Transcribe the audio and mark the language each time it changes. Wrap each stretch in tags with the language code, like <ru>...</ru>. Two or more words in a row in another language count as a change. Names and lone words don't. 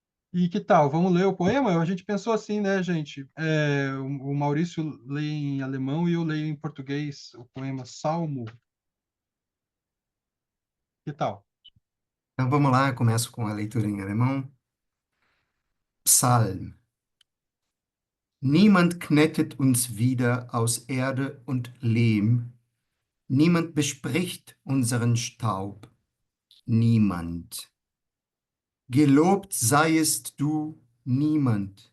<pt>E que tal? Vamos ler o poema? A gente pensou assim, né, gente? O Maurício lê em alemão e eu leio em português o poema Salmo. Que tal? Então vamos lá, começo com a leitura em alemão.</pt> <de>Psalm. Niemand knettet uns wieder aus Erde und Lehm, niemand bespricht unseren Staub, niemand. Gelobt seiest du, niemand.</de>